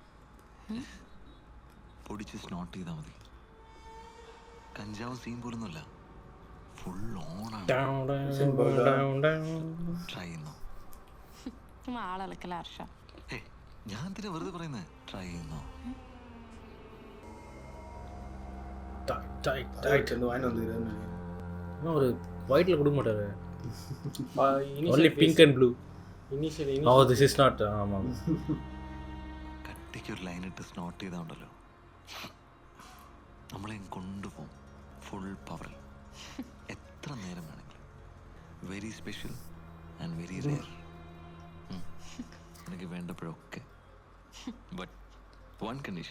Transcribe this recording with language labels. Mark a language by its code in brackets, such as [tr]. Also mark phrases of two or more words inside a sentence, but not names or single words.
[ml] പൊടിച്ച് സ്നോട്ട് ചെയ്താൽ മതി. കഞ്ചാവും സീൻ പോലൊന്നുമല്ല, ഫുൾ ഓണാണ്. ട്രൈ ചെയ്യുന്നോ? ആളിളക്കല ഹർഷ. ഞാൻ തന്നെ വെറുതെ പറയുന്നത്. ട്രൈ ചെയ്യുന്നോ? [ta] ஒரு ஒயிட்ல கொடுக்க மாட்டாரு. [en] only pink and blue. Initially oh this is not ஆமாம். [ml] കട്ടിക്ക് ഒരു ലൈൻ ഇട്ട് സ്നോട്ട് ചെയ്താണ്ടല്ലോ, നമ്മളെ കൊണ്ടുപോകും ഫുൾ പവറിൽ. എത്ര നേരം വേണമെങ്കിലും. [en] very special and very rare. [ml] എനിക്ക് വേണ്ടപ്പോഴൊക്കെ. [en] but one condition.